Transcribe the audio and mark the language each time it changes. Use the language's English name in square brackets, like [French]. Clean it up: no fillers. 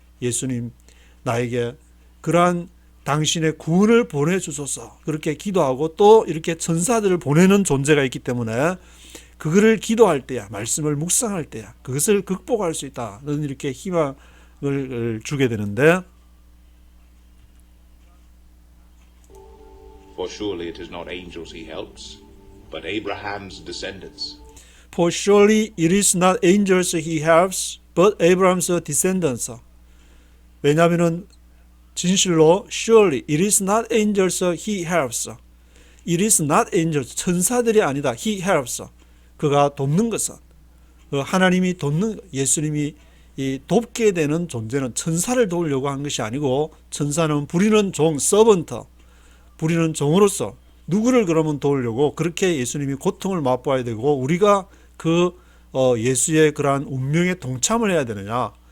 [Korean] 예수님, 나에게 그러한 당신의 구원을 보내주소서, 그렇게 기도하고 또 이렇게 천사들을 보내는 존재가 있기 때문에 그거를 기도할 때야, 말씀을 묵상할 때야 그것을 극복할 수 있다는 이렇게 희망을 주게 되는데, [English] For surely it is not angels he helps, but Abraham's descendants. For surely it is not angels he helps, but Abraham's descendants. [Korean] 왜냐하면은 진실로 [English] surely it is not angels he helps. It is not angels, [Korean] 천사들이 아니다. [English] He helps. [Korean] 그가 돕는 것은, 하나님이 돕는, 예수님이 이 돕게 되는 존재는 천사를 도우려고 한 것이 아니고, 천사는 부리는 종, 서번트, 부리는 종으로서 누구를 그러면 도우려고 그렇게 예수님이 고통을 맛보아야 되고, 우리가 예수의 그러한 운명에 동참을 해야 되느냐.